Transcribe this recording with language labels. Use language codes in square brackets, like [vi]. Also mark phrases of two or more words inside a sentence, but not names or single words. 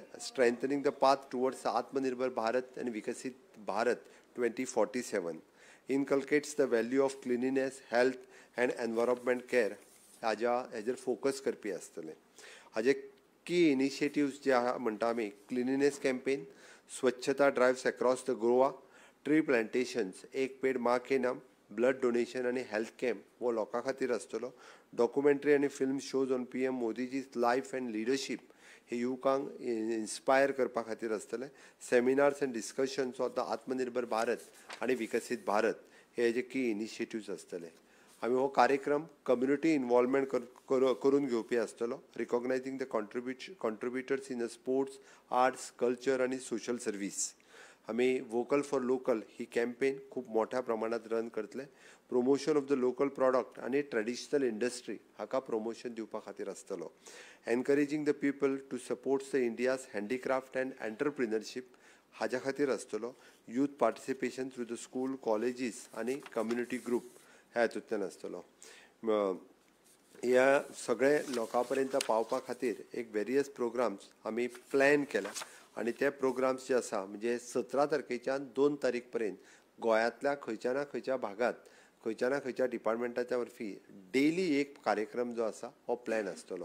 [en] strengthening the path towards आत्मनिर्भर भारत आनी विकसीत भारत 2047. inculcates the value of cleanliness, health and environment care [kok] हेजेर फोकस करपी आसतलें. हाजे की इनिशिएटिव्स जे म्हणटा आमी [en] cleanliness campaign, स्वच्छता drives across the Goa, tree plantations, [kok] एक पेड माँ के नाम, [en] blood donation [kok] आनी [en] health camp [kok] हो लोकां खातीर आसतलो. [en] डॉक्युमेंटरी आनी film shows on PM Modiji's life and leadership [kok] हे युवकांक इन्स्पायर करपा खातीर आसतले. [en] seminars and discussions of the आत्मनिर्भर भारत आनी विकसीत भारत [kok] हे हेजे की इनिशिएटिव्स आसतले. आमी हो कार्यक्रम [en] community involvement [kok] करून घेवपी आसतलो. [en] recognising the contributors in the sports, arts, culture आनी social service. [kok] आमी [en] vocal for local [kok] ही कॅम्पेन खूब मोठ्या प्रमाणात रन करतले. [en] promotion of the local product आनी traditional industry [kok] हाका प्रमोशन दिवपा खातीर आसतलो. [en] encouraging the people to supports the India's handicraft and entrepreneurship [kok] हाज्या खातीर आसतलो. [en] youth participation through the school, colleges आनी community group [kok] ह्या हातूंतल्यान आसतलो. ह्या सगळे लोकां पर्यंत पावपा खातीर एक [en] various programs [kok] आमी प्लॅन केला आनी ते प्रोग्राम्स जे आसा म्हणजे 17 तारखेच्यान 2 तारीख पर्यंत गोंयांतल्या खंयच्या ना खंयच्या भागात खंयच्या ना खंयच्या डिपार्टमेंटाच्या वरवी डेली एक कार्यक्रम जो आसा हो प्लॅन आसतलो.